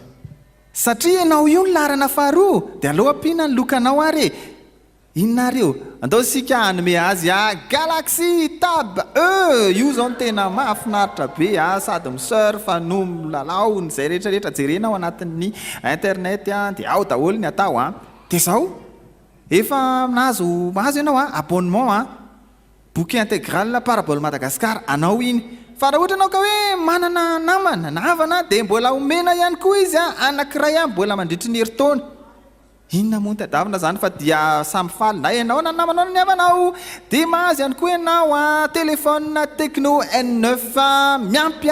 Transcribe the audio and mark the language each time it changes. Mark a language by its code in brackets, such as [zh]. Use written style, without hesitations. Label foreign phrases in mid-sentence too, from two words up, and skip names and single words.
[mg] Satria ianao io ny larana faharoa dia aleo ampiana ny lokanao ary inona reo andao sika hanome azy Galaxy Tab E. Io zao no tena mahafinaritra be sady misurfa no milalao ny zay rehetrarehetra jerenao anatin'ny internet dia ao daholo ny atao dia zao efa mahazo ianao [fr] abonnement bouquet intégral [mg] parabole Madagascar anao iny. Fa raha ohatra anao ka hoe manana namana na havana dia mbola omena ihany koa izy anankiray mbola mandritry ny herintaona. inona moa tadavina zany fa dia samy faly na ianao na namanao ny havanao dia mahazy ihany koa ianao [fr] a téléphone [mg] Tecno N9 miampy